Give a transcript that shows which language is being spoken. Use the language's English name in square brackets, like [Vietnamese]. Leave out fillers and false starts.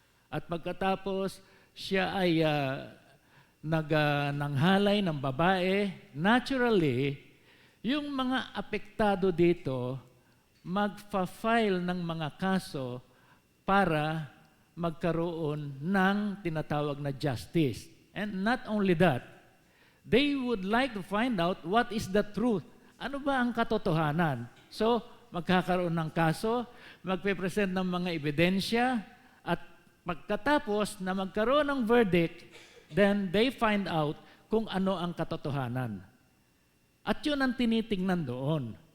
[Filipino] At pagkatapos, siya ay nanghalay ng babae. Naturally, yung mga apektado dito, magfa-file ng mga kaso para magkaroon ng tinatawag na justice. [English] And not only that, they would like to find out what is the truth. [Filipino] Ano ba ang katotohanan? So, magkakaroon ng kaso, magpe-present ng mga ebidensya, at pagkatapos na magkaroon ng verdict, [English] then they find out [Filipino] kung ano ang katotohanan. At yun ang tinitingnan doon.